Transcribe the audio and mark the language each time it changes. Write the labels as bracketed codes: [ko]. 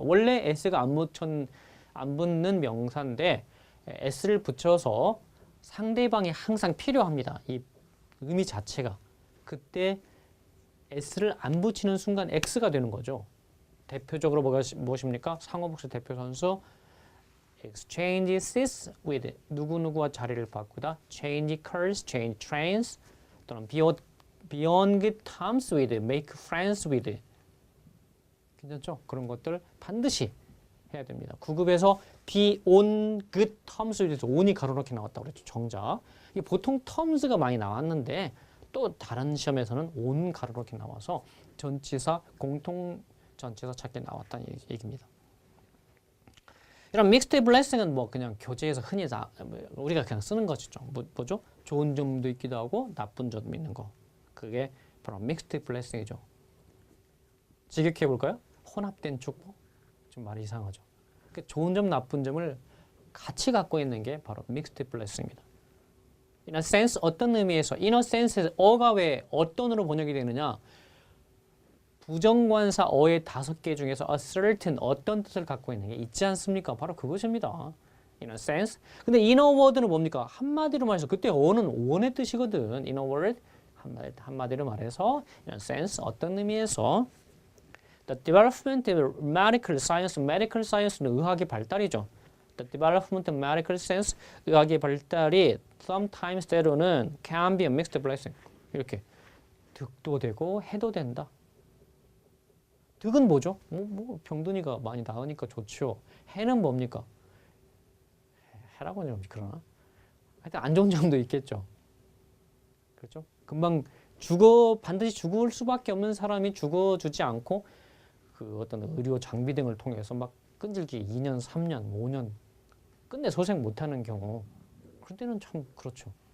[ko] 원래 s가 안 붙는 명사인데 s를 붙여서 상대방이 항상 필요합니다. 이 의미 자체가. 그때 s를 안 붙이는 순간 x가 되는 거죠. 대표적으로 무엇입니까? 상호복수 대표 선수 [en] exchange seats with [ko] 누구누구와 자리를 바꾸다 [en] change cars, change trains [ko] 또는 [en] beyond good terms with, make friends with [ko] 괜찮죠? 그런 것들 반드시 해야 됩니다. 9급에서 [en] be on good terms with [ko] 에서 on이 가로놓게 나왔다고 그랬죠. 정작 이게 보통 terms가 많이 나왔는데 또 다른 시험에서는 on 가로놓게 나와서 전치사 공통 전치사 찾기 나왔다는 얘기입니다. 이런 mixed blessing은 뭐 그냥 교재에서 흔히 우리가 그냥 쓰는 것이죠. 뭐죠? 좋은 점도 있기도 하고 나쁜 점도 있는 거. 그게 바로 mixed blessing이죠. 직역해 볼까요? 혼합된 축복. 좀 말이 이상하죠. 그 좋은 점, 나쁜 점을 같이 갖고 있는 게 바로 mixed blessing입니다. [en] In a sense, [ko] 어떤 의미에서 in a sense에서 어가 왜 어떤으로 번역이 되느냐? 부정관사 어의 5개 중에서 a certain 어떤 뜻을 갖고 있는 게 있지 않습니까? 바로 그것입니다. [en] In a sense. [ko] 근데 [en] in a word [ko] 는 뭡니까? 한마디로 말해서 그때 어는 원의 뜻이거든. [en] In a word [ko] 한마디로 말해서 [en] in a sense [ko] 어떤 의미에서 [en] The development of medical science, medical science는 [ko] 의학의 발달이죠. [en] The development of medical science, [ko] 의학의 발달이 [en] sometimes [ko] 때로는 [en] can be a mixed blessing. [ko] 이렇게 득도 되고 해도 된다. 득은 뭐죠? 병든이가 많이 나으니까 좋죠. 해는 뭡니까? 해라고 하면 그러나? 하여튼 안 좋은 점도 있겠죠. 그렇죠? 금방 반드시 죽을 수밖에 없는 사람이 죽어주지 않고 그 어떤 의료 장비 등을 통해서 막 끈질기게 2년, 3년, 5년 끝내 소생 못하는 경우 그럴 때는 참 그렇죠.